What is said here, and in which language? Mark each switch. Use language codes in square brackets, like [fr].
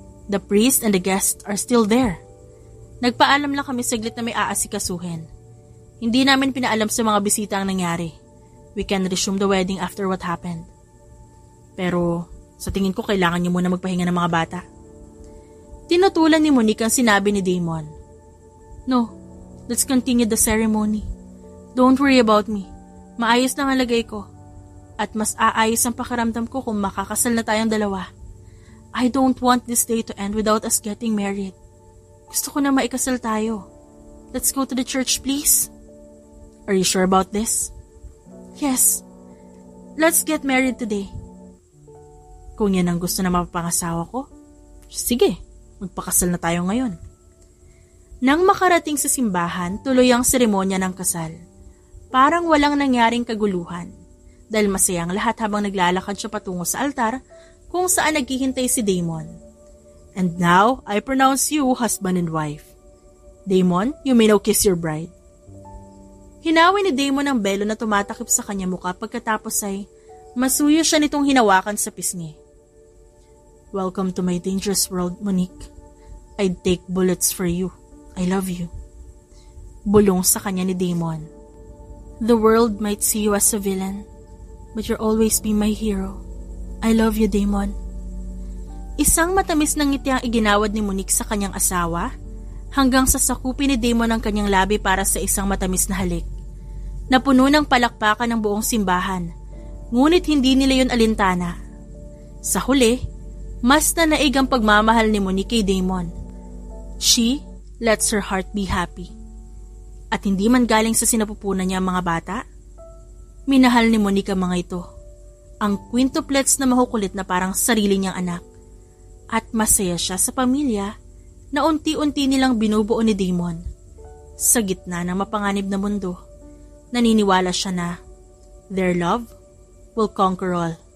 [en] The priest and the guests are still there. [tl] Nagpaalam lang kami saglit na may aasikasuhin. Hindi namin pinaalam sa mga bisita ang nangyari. [en] We can resume the wedding after what happened. [tl] Pero sa tingin ko kailangan niyo muna magpahinga ng mga bata. Tinutulan ni Monique ang sinabi ni Damon. [en] No. Let's continue the ceremony. Don't worry about me. [tl] Maayos lang ang lagay ko. At mas aayos ang pakiramdam ko kung makakasal na tayong dalawa. [en] I don't want this day to end without us getting married. [tl] Gusto ko na maikasal tayo. [en] Let's go to the church, please. Are you sure about this? Yes. Let's get married today. [tl] Kung yan ang gusto na mapapangasawa ko, sige, magpakasal na tayo ngayon. Nang makarating sa simbahan, tuloy ang seremonya ng kasal. Parang walang nangyaring kaguluhan dahil masayang lahat habang naglalakad siya patungo sa altar kung saan naghihintay si Damon. [en] And now, I pronounce you husband and wife. Damon, you may now kiss your bride. [tl] Hinawi ni Damon ang belo na tumatakip sa kanya mukha pagkatapos ay masuyo siya nitong hinawakan sa pisngi. [en] Welcome to my dangerous world, Monique. I'd take bullets for you. I love you. [tl] Bulong sa kanya ni Damon. [en] The world might see you as a villain, but you'll always be my hero. I love you, Damon. [tl] Isang matamis na ngiti ang iginawad ni Monique sa kanyang asawa hanggang sa sakupin ni Damon ang kanyang labi para sa isang matamis na halik. Napuno ng palakpakan ng buong simbahan, ngunit hindi nila yun alintana. Sa huli, mas nanaig ang pagmamahal ni Monique kay Damon. [en] She lets her heart be happy. [tl] At hindi man galing sa sinapupunan niya ang mga bata, minahal ni Monique ang mga ito, ang quintuplets na makukulit na parang sarili niyang anak. At masaya siya sa pamilya na unti-unti nilang binubuo ni Damon. Sa gitna ng mapanganib na mundo, naniniwala siya na [en] their love will conquer all.